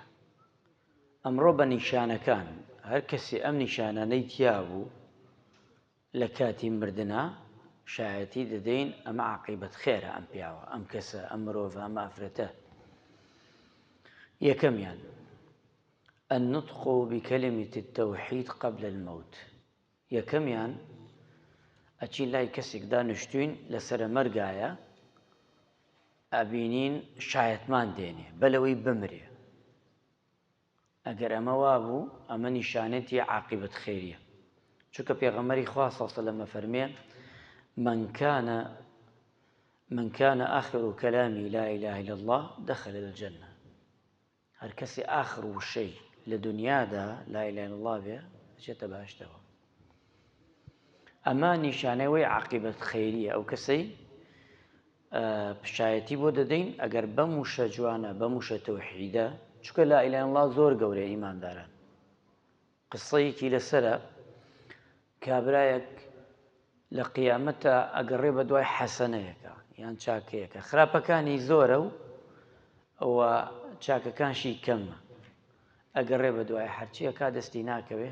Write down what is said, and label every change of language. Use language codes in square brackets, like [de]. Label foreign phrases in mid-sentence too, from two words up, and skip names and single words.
[ckb] ئەمڕۆ بە نیشانەکان، هەر کەسی ئەم نیشانانەی تیا بوو لە کاتی مردنا شایەتی دەدەین ئەمە عاقبەت خێرە، ئەم پیاوە، ئەم کەسە، ئەم مرۆڤە، ئەم ئافرەتە. [ar] یەکەمیان النطق بكلمة التوحيد قبل الموت. [ckb] یەکەمیان ئەچی لای کەسێک دانیشتوین لەسەر مەرگایە، ئەبینین شایەتمان دێنێ بەلەوەی بمرێ. ئەگەر ئەمە وابوو، ئەمە نیشانەتی عاقبەت خێریە. چونکە پێغەمبەری خوا [ar] صلی الله علیه و سلم فەرمێ من كان آخر كلامي لا إله إلا الله دخل الجنة. [ckb] هەر کەسی ئاخر وشەی لە دنیادا [ar] لا إله إلا الله [ckb] بێ، دەچێتە بەهەشتەوە. ئەمە نیشانەی عاقبەت خەیریە. ئەو کەسەی پشایەتی بۆ دەدەین ئەگەر بەم وشە جوانە، بەم وشە تەوحیدە. چونکە [ar] لا إله إلا الله [ckb] زۆر گەورەیە ئیمانداران. قسەیەکی لەسەرە، کابرایەک لە قیامەتە ئەگەڕێ بە دوای حەسەنەیەکە یان چاکەیەکە. خراپەکانی زۆرە و ئەوە چاکەکانشی کەمە. ئەگەڕێ بە دوای هەرچیەکە دەستی ناکەوێ.